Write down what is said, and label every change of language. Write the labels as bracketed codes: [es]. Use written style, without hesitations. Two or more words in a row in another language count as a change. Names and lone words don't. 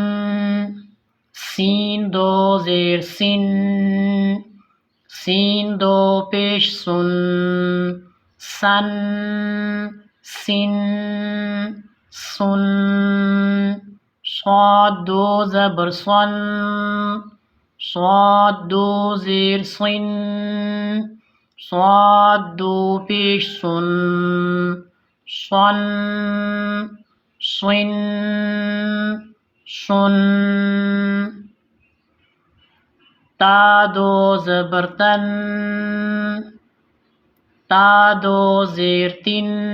[ur] سین دو زیر سن، سین دو پیش سن، سن، سن، سن، صاد دو زبر صن، صاد دو زیر صن، صاد دو پیش سن، صن، صن، صن، تا دو زبر تن، تا دو زیر تن،